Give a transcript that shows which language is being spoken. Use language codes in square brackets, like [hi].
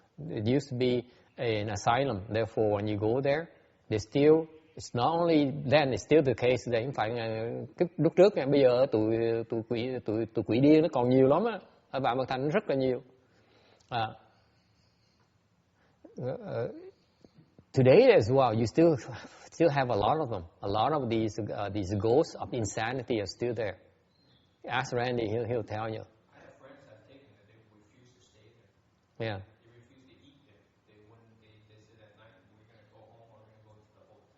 [en] It used to be an asylum. Therefore, when you go there, it's not only then, it's still the case. [vi] Đấy không phải cái lúc trước, bây giờ tụi quỷ điên nó còn nhiều lắm á. Ở Vạn Vật Thành rất là nhiều. [en] Today as well, you still have a lot of them. A lot of these ghosts of insanity are still there. Ask Randy, he'll tell you. I have friends I've taken that they refuse to stay there. Yeah. They refuse to eat there. They said at night we're going to go home or we're going to go to the hotel.